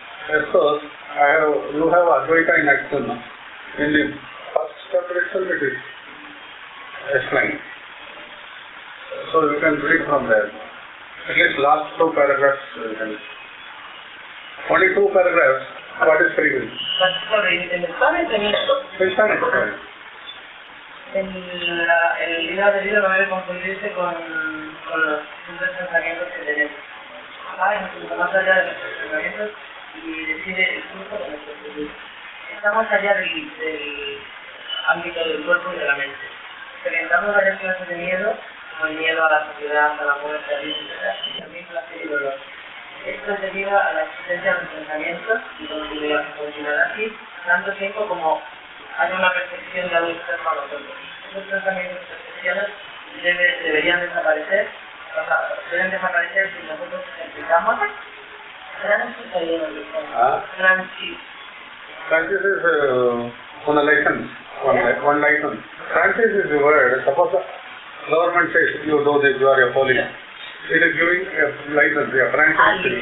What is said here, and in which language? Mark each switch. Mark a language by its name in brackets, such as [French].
[English] because you have Advaita in action. In the first chapter itself it is explained. So you can read from there. At least last 2 paragraphs you can. Only 2 paragraphs. What is free will? But sorry, en Spanish [Spanish] tenía esto. [English] In Spanish. [Spanish] El libro de vida no debe confundirse con los simples pensamientos que tenemos. Incluso más allá de nuestros pensamientos y decide el curso de nuestro futuro. Estamos allá del ámbito del cuerpo y de la mente. Experimentamos varias clases de miedo, como el miedo a la sociedad, a la muerte, al límite, y también placer y dolor. Esto es debido a la existencia de los pensamientos y continuará así tanto tiempo como hay una percepción de algo externo a nosotros. Esos pensamientos y percepciones deberían desaparecer, deben desaparecer si nosotros explicamos. Francis ahí en el licencia. Francis. [English] Francis is on a license, one license. Francis is the word. Suppose the government says you do this, you are a police. It is giving a license, a franchise.